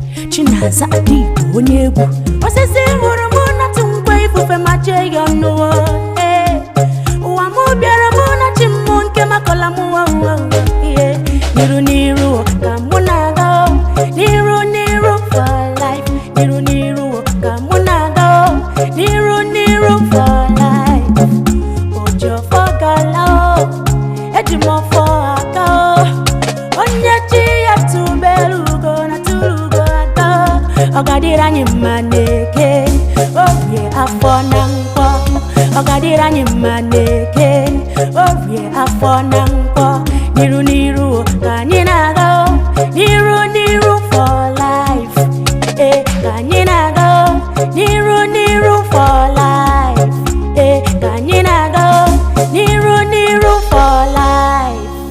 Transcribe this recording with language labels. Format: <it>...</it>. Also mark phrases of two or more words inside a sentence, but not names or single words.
<ig>Chinaza Adigbo, onye egwu. Osisi hụrụ m na-atụ nkwe ifufe ma chee ya ọnụ, oh, eh. Ụwa mụ bịara mụ na chi m nke makọla m, oh, oh, oh, yeah. N'iru, n'iru, ka mụ na-aga, oh. N'iru, n'iru,</ig> <en>for life.</en> <ig>N'iru, n'iru, ka mụ na-aga, oh. N'iru, n'iru,</ig> <en>for life.</en> <ig>Ojo fọgala, oh. Eji m ọfọ aga, oh. Onye chi ya tụbelu ugo na tụrụ ugo aga, oh. Ọ ga-adịrị anyị mma n'eke. Orie afọ na nkwọ. Ọ ga-adịrị anyị mma n'eke. Orie afọ na nkwọ. N'iru, n'iru, ka anyị na-aga, oh. N'iru, n'iru,</ig> <en>for life.</en> <ig>Eh, ka anyị na-aga, oh. N'iru, n'iru,</ig> <en>for life.</en> <ig>Eh, ka anyị na-aga, oh. N'iru, n'iru,</ig> <en>for life.</en>